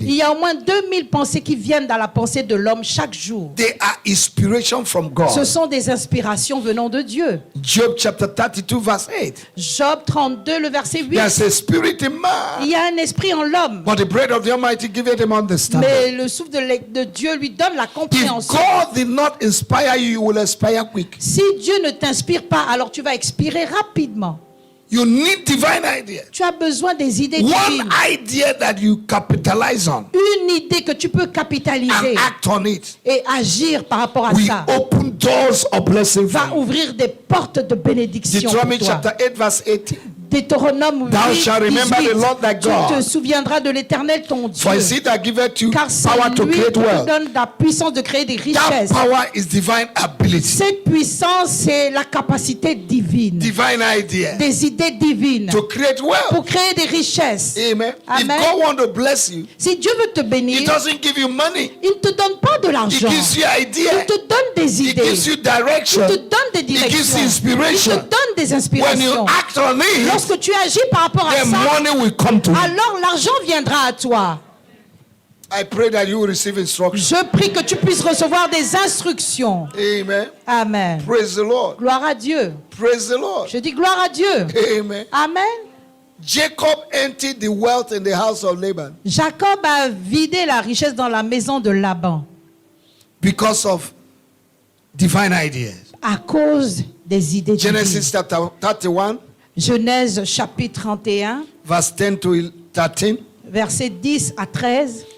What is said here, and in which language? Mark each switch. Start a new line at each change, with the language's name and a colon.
French: Il
English: day.
French: y a au moins 2000 pensées qui viennent dans la pensée de l'homme chaque jour.
English: They are inspiration from
French: Ce
English: God.
French: sont des inspirations venant de Dieu.
English: Job chapter 32 verse 8.
French: Job 32, le verset 8.
English: There's a spirit in
French: Il
English: man,
French: y a un esprit en l'homme,
English: but the bread of the Almighty giveth him understanding.
French: mais le souffle de Dieu lui donne la
English: If
French: compréhension.
English: God did not inspire you, you will expire quick.
French: Si Dieu ne t'inspire pas, alors tu vas expirer rapidement.
English: You need divine idea.
French: Tu as besoin des idées
English: One
French: divines.
English: idea that you capitalize on
French: Une idée que tu peux capitaliser
English: and act on it
French: et agir par rapport à
English: will
French: ça
English: open doors of blessing
French: va
English: for you.
French: ouvrir des portes de bénédiction pour
English: Deuteronomy
French: toi.
English: chapter 8 verse 18.
French: Deutéronome
English: Thou
French: 8,
English: shalt remember
French: 18.
English: the Lord thy
French: Tu
English: God.
French: te souviendras de l'Éternel ton
English: For
French: Dieu,
English: is he that giveth you
French: car c'est
English: power to
French: lui qui
English: create
French: te
English: wealth.
French: donne la puissance de créer des
English: That
French: richesses.
English: power is divine ability,
French: Cette puissance, c'est la capacité divine,
English: divine idea
French: des idées divines
English: to create wealth.
French: pour créer des richesses.
English: Amen.
French: Amen.
English: If God wants to bless you,
French: Si Dieu veut te
English: He
French: bénir,
English: doesn't give you money.
French: il ne te donne pas de
English: He
French: l'argent.
English: gives you
French: Il
English: idea.
French: te donne des
English: He
French: idées.
English: gives you
French: Il
English: direction.
French: te donne des
English: He gives
French: directions.
English: you
French: Il
English: inspiration.
French: te donne des
English: When you
French: inspirations.
English: act on it,
French: Lorsque tu agis par rapport à
English: then
French: ça,
English: money will come to you.
French: alors l'argent viendra à toi.
English: I pray that you will receive instruction.
French: Je prie que tu puisses recevoir des instructions.
English: Amen.
French: Amen.
English: Praise the Lord.
French: Gloire à Dieu.
English: Praise the Lord.
French: Je dis gloire à Dieu.
English: Amen.
French: Amen.
English: Jacob emptied the wealth in the house of Laban
French: Jacob a vidé la richesse dans la maison de Laban
English: because of divine ideas.
French: à cause des idées divines.
English: Genesis chapter 31,
French: Genèse chapitre 31,
English: verse 10 to 13.
French: versets 10 à 13.